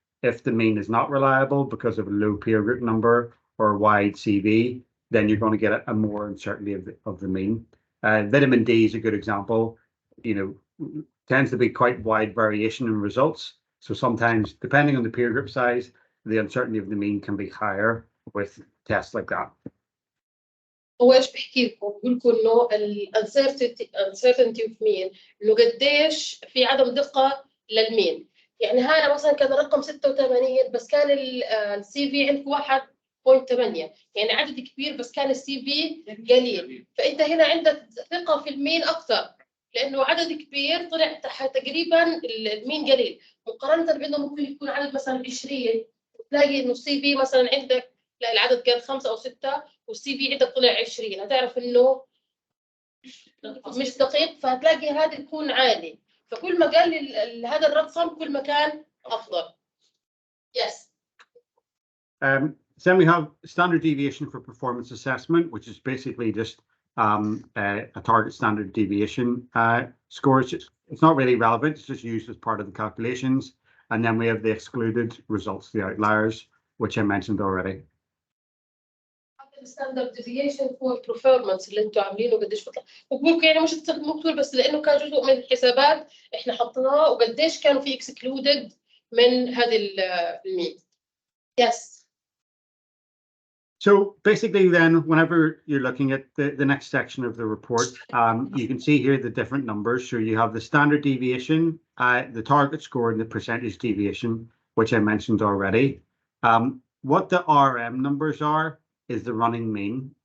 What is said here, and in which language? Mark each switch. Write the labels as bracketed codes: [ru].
[en] If the mean is not reliable because of a low peer group number or a wide CV, then you're going to get a more uncertainty of the mean. Vitamin D is a good example. Tends to be quite wide variation in results. So sometimes, depending on the peer group size, the uncertainty of the mean can be higher with tests like that. [ar] هو ايش بحكي لكم؟ بقول لكم انه الانسرتينتي اوف مين انه قديش في عدم دقه للمين. يعني هذا مثلا كان رقم 86 بس كان السي في عندك 1.8 يعني عدد كبير بس كان السي في قليل، فانت هنا عندك ثقه في المين اكثر لانه عدد كبير طلع تقريبا المين قليل مقارنه بانه ممكن يكون عدد مثلا 20 تلاقي انه السي في مثلا عندك لا العدد كان 5 أو 6 والسي في عندك طلع 20، هتعرف انه مش دقيق، فهتلاقي هذا يكون عالي، فكل ما قل هذا الرقم كل ما كان افضل. [en] Yes. Then we have standard deviation for performance assessment, which is basically just a target standard deviation score. It's not really relevant, it's just used as part of the calculations. And then we have the excluded results, the outliers, which I mentioned already. [ar] الستاندرد ديفيشن فور performance اللي انتم عاملينه قديش بيطلع، وبقولكم يعني مش تستخدموه كثير بس لانه كان جزء من الحسابات احنا حطيناه وقديش كانوا في اكسكلودد من هذه المين. [en] Yes. So basically then, whenever you're looking at the next section of the report, you can see here the different numbers. So you have the standard deviation, the target score and the percentage deviation, which I mentioned already. What the RM numbers are is the running mean.